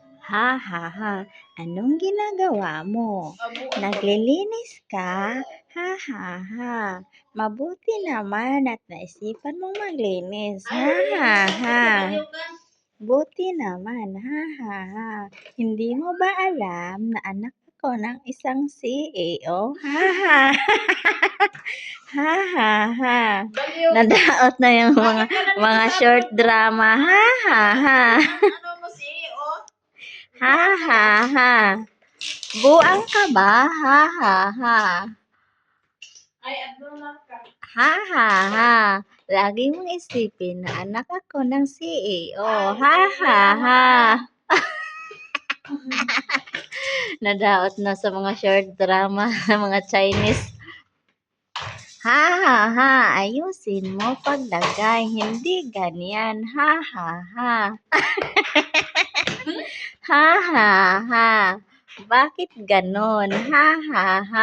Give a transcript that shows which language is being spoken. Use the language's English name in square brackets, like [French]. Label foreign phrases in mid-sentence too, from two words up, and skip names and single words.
[Filipino] Ha, ha, ha. Anong ginagawa mo? Naglilinis ka? Ha, ha, ha. Mabuti naman at naisipan mong maglinis. Ha, ha, ha. Buti naman. Ha, ha, ha. Hindi mo ba alam na anak ako ng isang CEO? Ha, ha. Ha, ha, ha. Nadaot na yung mga [English] short drama. Ha, ha, ha. Ha, ha, ha. [Cebuano] Buang ka ba? Ha, ha, ha. [Filipino] Ay, abnormal ka. Ha, ha, ha. Lagi mong isipin na anak ako ng CEO. Ha, ha, ha. Nadaot na sa mga [English] short drama [Filipino] ng mga Chinese. Ha, ha, ha. Ayusin mo paglagay. Hindi ganyan. Ha, ha, ha. Ha, ha, ha. Bakit ganon? Ha, ha, ha.